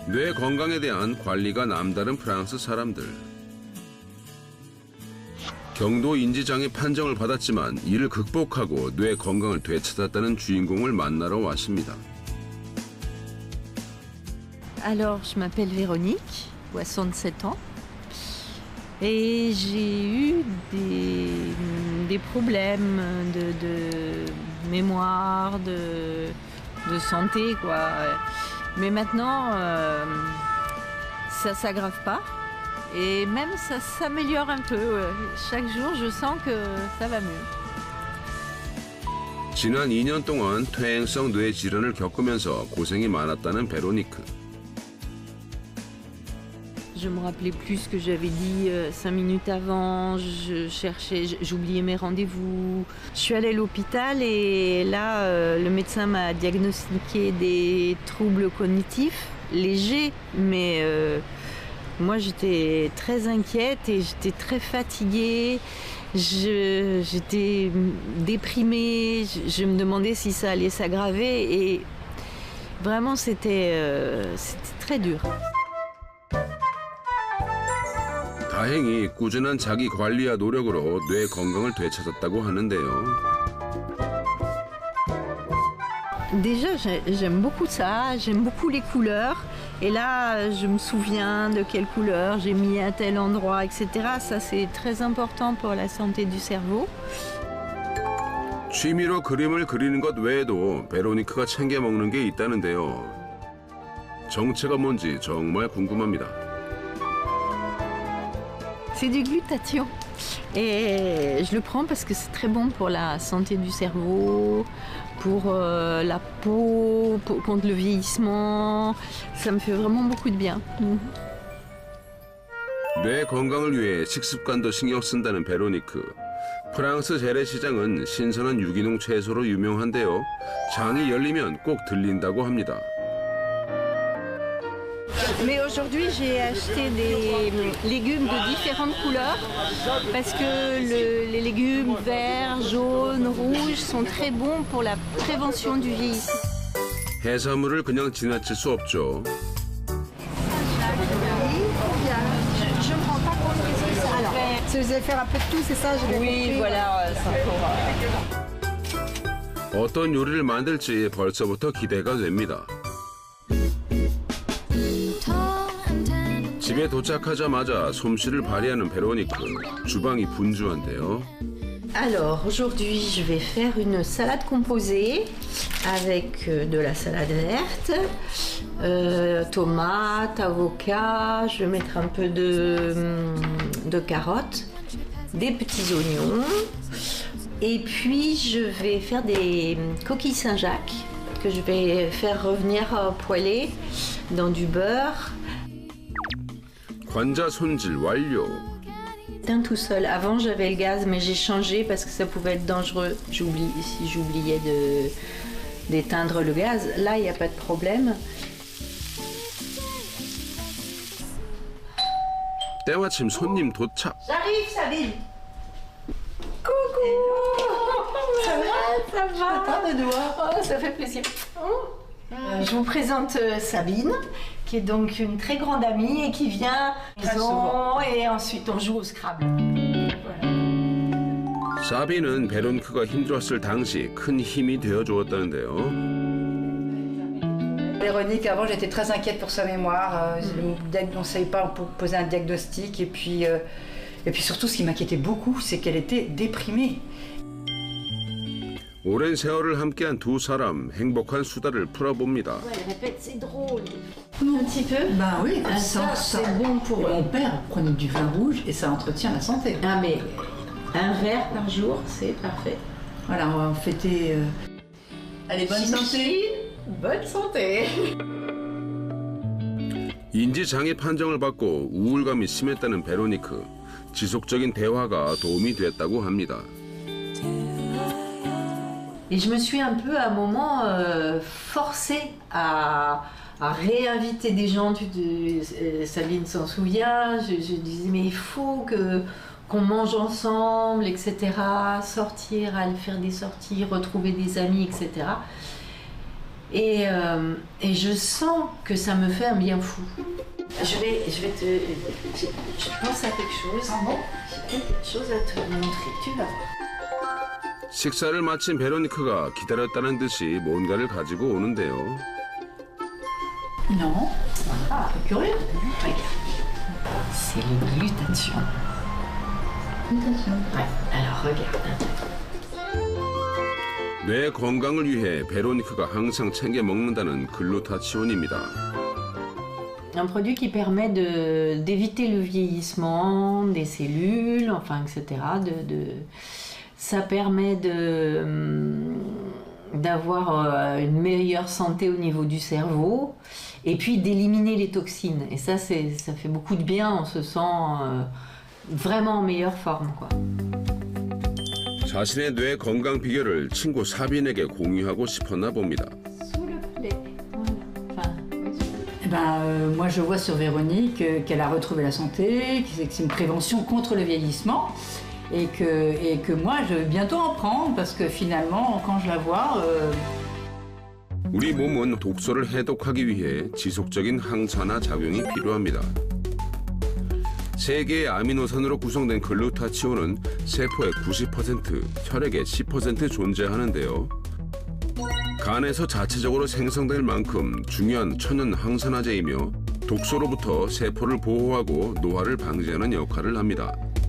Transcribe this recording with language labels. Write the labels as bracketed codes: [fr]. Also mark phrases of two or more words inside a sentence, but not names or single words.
[ko] 뇌 건강에 대한 관리가 남다른 프랑스 사람들. 경도 인지장애 판정을 받았지만 이를 극복하고 뇌 건강을 되찾았다는 주인공을 만나러 왔습니다. [fr] Alors, je m'appelle Véronique, 67 ans, et j'ai eu des problèmes de mémoire, de santé, quoi. Mais maintenant, ça ne s'aggrave pas. Et même ça s'améliore un peu. Chaque jour, je sens que ça va mieux. [ko] 지난 2년 동안 퇴행성 뇌 질환을 겪으면서 고생이 많았다는 베로니크. [fr] Je me rappelais plus ce que j'avais dit 5 minutes avant, je cherchais, j'oubliais mes rendez-vous. Je suis allée à l'hôpital et là, le médecin m'a diagnostiqué des troubles cognitifs légers, mais moi j'étais très inquiète et j'étais très fatiguée. J'étais déprimée, je me demandais si ça allait s'aggraver et vraiment c'était très dur. [ko] 다행히 꾸준한 자기 관리와 노력으로 뇌 건강을 되찾았다고 하는데요. [fr] Déjà, j'aime beaucoup ça, j'aime beaucoup les couleurs. Et là, je me souviens de quelle couleur j'ai mis à tel endroit, etc. Ça, c'est très important pour la santé du cerveau. [ko] 취미로 그림을 그리는 것 외에도 베로니크가 챙겨 먹는 게 있다는데요. 정체가 뭔지 정말 궁금합니다. [fr] C'est du glutathion. Et je le prends parce que c'est très bon pour la santé du cerveau, pour la peau, contre le vieillissement. Ça me fait vraiment beaucoup de bien. [ko] 뇌 건강을 위해 식습관도 신경 쓴다는 베로니크. 프랑스 재래시장은 신선한 유기농 채소로 유명한데요. 장이 열리면 꼭 들린다고 합니다. [fr] Mais aujourd'hui, j'ai acheté des légumes de différentes couleurs parce que les légumes verts, jaunes, rouges sont très bons pour la prévention du vieillissement. [ko] 해산물을 그냥 지나칠 수 없죠. [fr] Je ne prends pas compte que ça. Alors, si vous allez faire un peu de tout, c'est ça? Oui, voilà, ça pour... [ko] 어떤 요리를 만들지 벌써부터 기대가 됩니다. 집에 도착하자마자 솜씨를 발휘하는 베로니크. 주방이 분주한데요. [fr] Alors, aujourd'hui, je vais faire une salade composée avec de la salade verte, tomates, avocats, je vais mettre un peu de carottes, des petits oignons, et puis je vais faire des coquilles Saint-Jacques que je vais faire revenir poêler dans du beurre. [ko] 관자 손질 완료. [fr] Tout seul. Avant, j'avais le gaz, mais j'ai changé parce que ça pouvait être dangereux. Si j'oubliais d'éteindre le gaz, là, il n'y a pas de problème. [ko] 때마침 손님 도착. [fr] J'arrive, Sabine. Coucou. Ça va. Oh, ça fait plaisir. Je vous présente Sabine, qui est donc une très grande amie et qui vient très souvent. Et ensuite on joue au Scrabble. Voilà. [ko] 사비는 베로니크가 힘들었을 당시 큰 힘이 되어주었다는데요. [fr] Véronique, avant j'étais très inquiète pour sa mémoire. On ne savait pas poser un diagnostic. Et puis surtout, ce qui m'inquiétait beaucoup, c'est qu'elle était déprimée. [ko] 오랜 세월을 함께한 두 사람 행복한 수다를 풀어봅니다. [fr] Ouais, elle répète, c'est drôle. Un petit peu. Ben oui, ça c'est bon pour... Mon père prenait du vin rouge et ça entretient la santé. Ah mais un verre par jour, c'est parfait. Voilà, on va fêter... Allez, bonne santé. Bonne santé. [ko] 인지장애 판정을 받고 우울감이 심했다는 베로니크. 지속적인 대화가 도움이 됐다고 합니다. [fr] Et je me suis un peu à un moment forcée à réinviter des gens. Sabine s'en souvient. Je disais mais il faut qu'on mange ensemble, etc. Sortir, aller faire des sorties, retrouver des amis, etc. Et je sens que ça me fait un bien fou. Je pense à quelque chose. J'ai quelque chose à te montrer. Tu vas voir. [ko] 식사를 마친 베로니크가 기다렸다는 듯이 뭔가를 가지고 오는데요. [fr] Non. Ah, curieux. Regarde. C'est le glutathion. Glutathion. Ouais. Alors regarde. [ko] 뇌 건강을 위해 베로니크가 항상 챙겨 먹는다는 글루타치온입니다. [fr] Un produit qui permet d'éviter le vieillissement des cellules, enfin, etc. Ça permet d'avoir une meilleure santé au niveau du cerveau et puis d'éliminer les toxines. Et ça fait beaucoup de bien, on se sent vraiment en meilleure forme, quoi. [ko] 자신의 뇌 건강 비결을 친구 사빈에게 공유하고 싶었나 봅니다. [fr] Sous le palais. Voilà. Enfin, Eh ben, moi, je vois sur Véronique qu'elle a retrouvé la santé, que c'est une prévention contre le vieillissement et que moi, je vais bientôt en prendre parce que finalement, quand je la vois... [ko] 우리 몸은 독소를 해독하기 위해 지속적인 항산화 작용이 필요합니다. 세 개의 아미노산으로 구성된 글루타치온은 세포의 90%, 혈액의 10% 존재하는데요. 간에서 자체적으로 생성될 만큼 중요한 천연 항산화제이며 독소로부터 세포를 보호하고 노화를 방지하는 역할을 합니다.